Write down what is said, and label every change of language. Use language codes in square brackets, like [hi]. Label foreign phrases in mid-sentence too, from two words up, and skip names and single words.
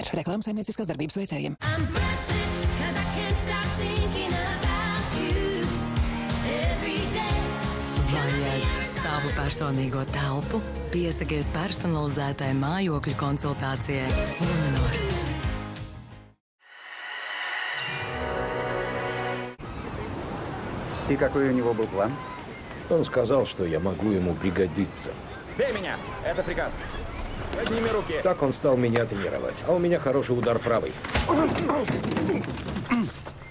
[lv] Reklāmas saimnieciskās darbības veicējiem. Vajag savu personīgo telpu? Piesakies personalizētai mājokļu konsultācijai. Luminor. [ru] И какой у него был план? Он сказал, что я могу ему пригодиться. Бей меня! Это приказ. Подними руки. Так он стал меня тренировать. А у меня хороший удар правой.